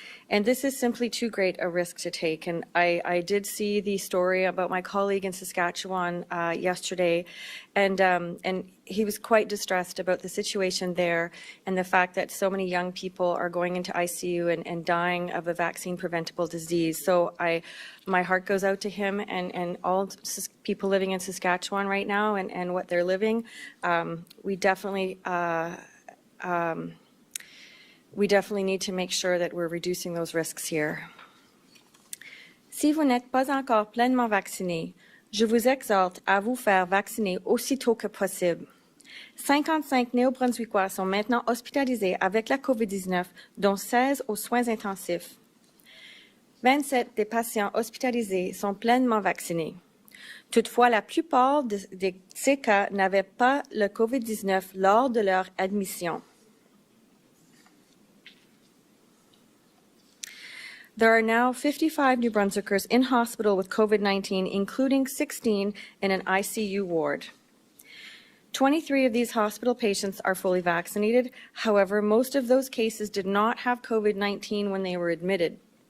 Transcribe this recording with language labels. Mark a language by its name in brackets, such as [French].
[English] And this is simply too great a risk to take. And I did see the story about my colleague in Saskatchewan yesterday, and he was quite distressed about the situation there and the fact that so many young people are going into ICU and dying of a vaccine-preventable disease. So my heart goes out to him and all people living in Saskatchewan right now and what they're living. We definitely need to make sure that we're reducing those risks here. [French] Si vous n'êtes pas encore pleinement vacciné, je vous exhorte à vous faire vacciner aussitôt que possible. 55 Néo-Brunswickois sont maintenant hospitalisés avec la COVID-19, dont 16 aux soins intensifs. 27 des patients hospitalisés sont pleinement vaccinés. Toutefois, la plupart de ces cas n'avaient pas le COVID-19 lors de leur admission. [English] There are now 55 New Brunswickers in hospital with COVID-19, including 16 in an ICU ward. 23 of these hospital patients are fully vaccinated. However, most of those cases did not have COVID-19 when they were admitted.